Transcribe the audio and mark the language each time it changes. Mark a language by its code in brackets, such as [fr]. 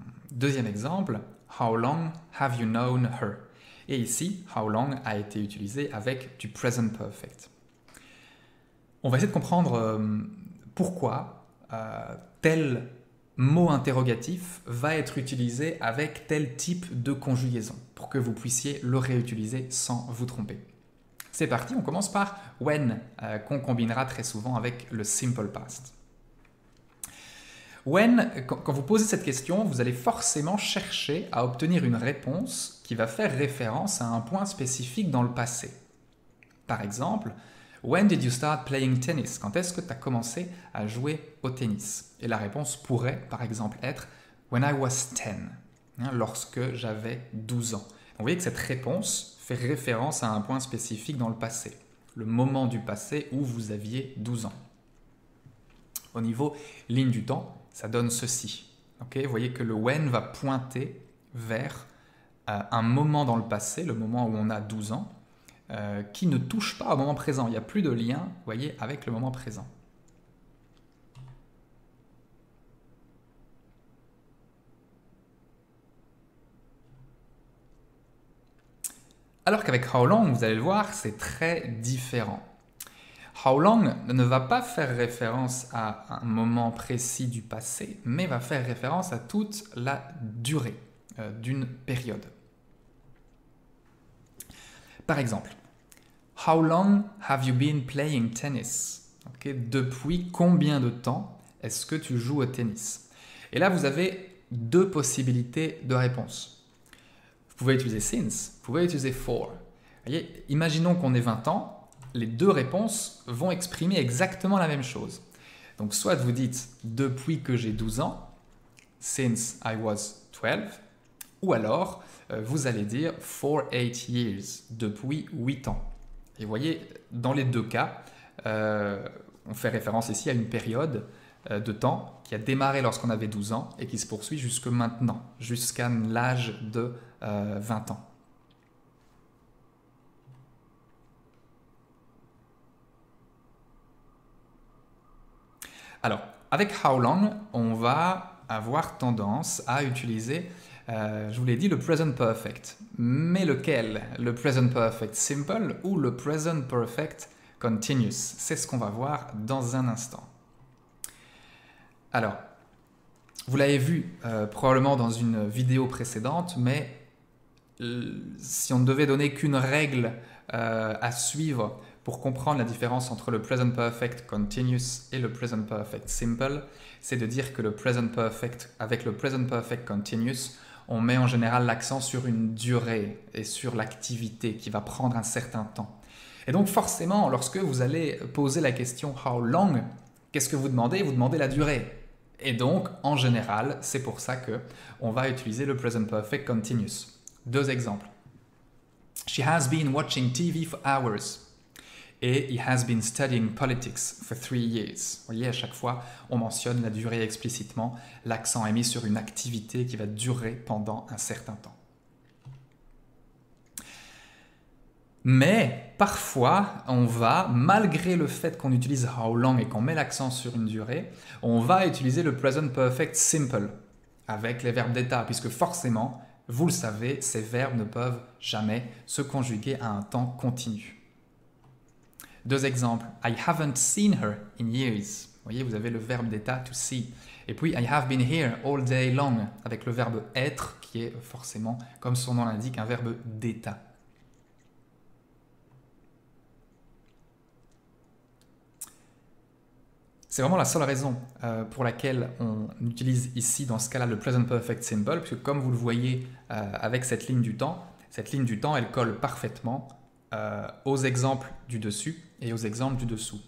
[fr] Deuxième exemple, [en] how long have you known her? [fr] Et ici, how long a été utilisé avec du present perfect. On va essayer de comprendre pourquoi tel mot interrogatif va être utilisé avec tel type de conjugaison pour que vous puissiez le réutiliser sans vous tromper. C'est parti, on commence par when, qu'on combinera très souvent avec le simple past. When, quand vous posez cette question, vous allez forcément chercher à obtenir une réponse qui va faire référence à un point spécifique dans le passé. Par exemple, [en] when did you start playing tennis? [fr] Quand est-ce que tu as commencé à jouer au tennis? Et la réponse pourrait, par exemple, être [en] when I was 10, [fr] lorsque j'avais 12 ans. Donc, vous voyez que cette réponse fait référence à un point spécifique dans le passé, le moment du passé où vous aviez 12 ans. Au niveau ligne du temps, ça donne ceci. Vous voyez que le when va pointer vers un moment dans le passé, le moment où on a 12 ans, qui ne touche pas au moment présent. Il n'y a plus de lien, vous voyez, avec le moment présent. Alors qu'avec how long, vous allez le voir, c'est très différent. How long ne va pas faire référence à un moment précis du passé, mais va faire référence à toute la durée d'une période. Par exemple, [en] how long have you been playing tennis? [fr] Depuis combien de temps est-ce que tu joues au tennis? Et là, vous avez deux possibilités de réponse. Vous pouvez utiliser since, vous pouvez utiliser for. Voyez, imaginons qu'on ait 20 ans, les deux réponses vont exprimer exactement la même chose. Donc soit vous dites depuis que j'ai 12 ans, [en] since I was 12. [fr] Ou alors, vous allez dire [en] for 8 years, [fr] depuis 8 ans. Et vous voyez, dans les deux cas, on fait référence ici à une période de temps qui a démarré lorsqu'on avait 12 ans et qui se poursuit jusque maintenant, jusqu'à l'âge de 20 ans. Alors, avec how long, on va avoir tendance à utiliser, je vous l'ai dit, le present perfect. Mais lequel? Le present perfect simple ou le present perfect continuous? C'est ce qu'on va voir dans un instant. Alors, vous l'avez vu probablement dans une vidéo précédente, mais si on ne devait donner qu'une règle à suivre pour comprendre la différence entre le present perfect continuous et le present perfect simple, c'est de dire que avec le present perfect continuous, on met en général l'accent sur une durée et sur l'activité qui va prendre un certain temps. Et donc forcément, lorsque vous allez poser la question how long, qu'est-ce que vous demandez? Vous demandez la durée. Et donc, en général, c'est pour ça qu'on va utiliser le present perfect continuous. Deux exemples. [en] She has been watching TV for hours. [fr] Et [en] he has been studying politics for 3 years. [fr] Vous voyez, à chaque fois, on mentionne la durée explicitement. L'accent est mis sur une activité qui va durer pendant un certain temps. Mais parfois, on va, malgré le fait qu'on utilise how long et qu'on met l'accent sur une durée, on va utiliser le present perfect simple avec les verbes d'état, puisque forcément, vous le savez, ces verbes ne peuvent jamais se conjuguer à un temps continu. Deux exemples. [en] I haven't seen her in years. [fr] Vous voyez, vous avez le verbe d'état to see. Et puis, [en] I have been here all day long, [fr] avec le verbe être, qui est forcément, comme son nom l'indique, un verbe d'état. C'est vraiment la seule raison pour laquelle on utilise ici, dans ce cas-là, le present perfect simple, puisque comme vous le voyez avec cette ligne du temps, elle colle parfaitement aux exemples du dessus et aux exemples du dessous.